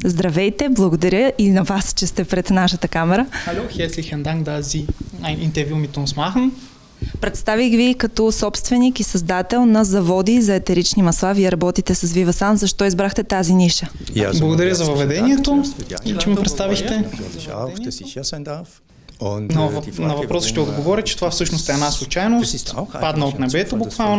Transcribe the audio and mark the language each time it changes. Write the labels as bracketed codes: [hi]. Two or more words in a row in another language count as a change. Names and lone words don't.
[bg] Здравейте, благодаря и на вас, че сте пред нашата камера. [de] Hallo, herzlichen Dank, dass Sie ein Interview mit uns machen. [bg] Представих ви като собственик и създател на заводи за етерични масла. Вие работите с Vivasan. Защо избрахте тази ниша? Благодаря за въведението и че ме представихте. На въпроса ще отговоря, че това всъщност е една случайност, падна от небето буквално.